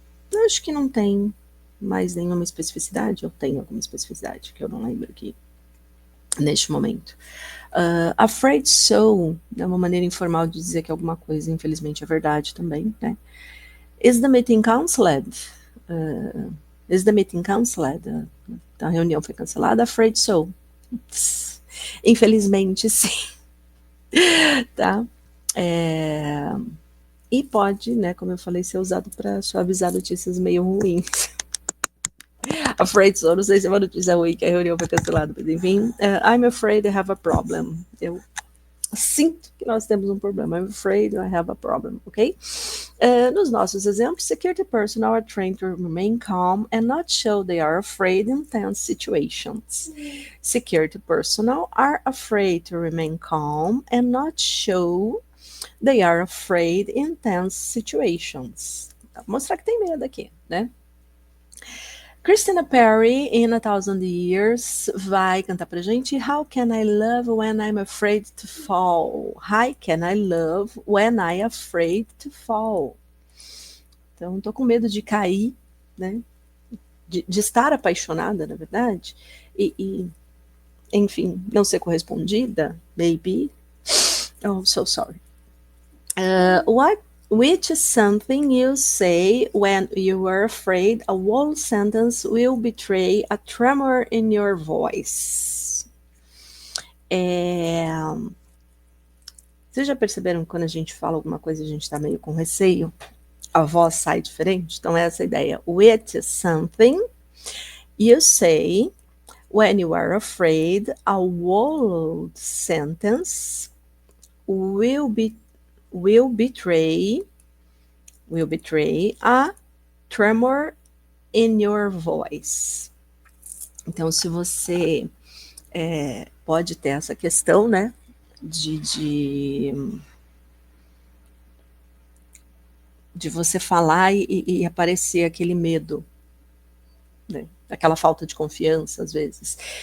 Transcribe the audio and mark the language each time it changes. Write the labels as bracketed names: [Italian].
[Portuguese] Eu acho que não tem mais nenhuma especificidade, ou tem alguma especificidade que eu não lembro aqui neste momento. Afraid so é uma maneira informal de dizer que alguma coisa, infelizmente, é verdade também, né? [English] Is the meeting cancelled? Is the meeting cancelled? [Portuguese] A reunião foi cancelada? [English] Afraid so. [Portuguese] Infelizmente, sim. Tá? E pode, né, como eu falei, ser usado para suavizar notícias meio ruins. [English] Afraid so, [Portuguese] não sei se é uma notícia ruim que a reunião foi cancelada, mas enfim. [English] I'm afraid I have a problem. [Portuguese] Eu sinto que nós temos um problema. [English] I'm afraid I have a problem, ok? [Portuguese] Nos nossos exemplos, [English] security personnel are trained to remain calm and not show they are afraid in tense situations. Security personnel are afraid to remain calm and not show they are afraid in tense situations. [Portuguese] Vou mostrar que tem medo aqui, né? Christina Perri, in A Thousand Years, vai cantar pra gente How Can I Love When I'm Afraid to Fall? [English] How can I love when I'm afraid to fall? [Portuguese] Então, tô com medo de cair, né? De estar apaixonada, na verdade, e, enfim, não ser correspondida, [English] maybe. Oh, so sorry. Which is something you say when you are afraid a whole sentence will betray a tremor in your voice. [Portuguese] Vocês já perceberam que quando a gente fala alguma coisa a gente está meio com receio? A voz sai diferente? Então é essa a ideia. [English] Which is something you say when you are afraid a whole sentence will betray a tremor in your voice. [Portuguese] Então, se você pode ter essa questão, né, de você falar e aparecer aquele medo, né, aquela falta de confiança, às vezes.